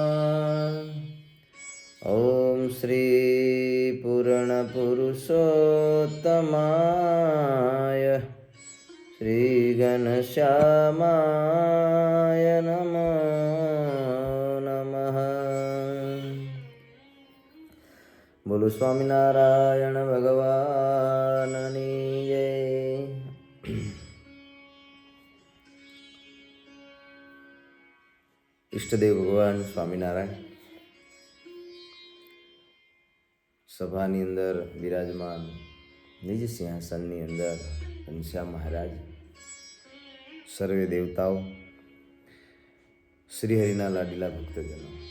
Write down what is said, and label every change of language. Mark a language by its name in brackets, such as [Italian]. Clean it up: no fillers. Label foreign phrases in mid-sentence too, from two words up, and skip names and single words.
[Sanskrit] ॐ श्रीपूर्णपुरुषोत्तमाय श्रीघनश्यामाय नमो नमः। [Gujarati] બોલો સ્વામિનારાયણ ભગવાનની જય। ઈષ્ટદેવ ભગવાન સ્વામિનારાયણ સભાની અંદર બિરાજમાન નિજ સિંહાસનની અંદર ઘનશ્યામ મહારાજ, સર્વે દેવતાઓ, શ્રીહરિના લાડીલા ભક્તજનો,